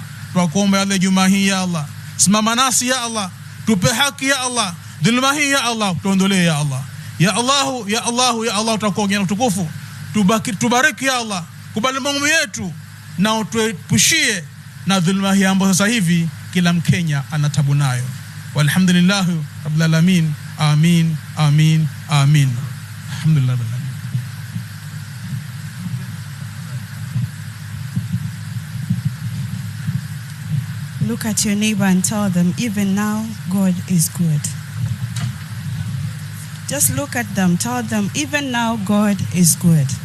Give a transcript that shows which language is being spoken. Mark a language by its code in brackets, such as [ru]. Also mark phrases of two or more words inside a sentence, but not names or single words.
[sw] Tunakuomba ya Ijumaa hii [ar] يا الله, [sw] simama nasi [ar] يا الله, [sw] tupe haki [ar] يا الله, [sw] dhulma hii [ar] يا الله [sw] tuondolee [ar] يا الله. يا الله يا الله يا الله, [sw] tutakuongea utukufu, tubariki [ar] يا الله, [sw] kubali maombi yetu na utuepushie na dhulma hii ambayo sasa hivi kila Mkenya anatabu nayo. [ar] والحمد لله رب العالمين. آمين آمين آمين. الحمد لله. [en] Look at your neighbor and tell them, even now, God is good. Just look at them, tell them, even now, God is good.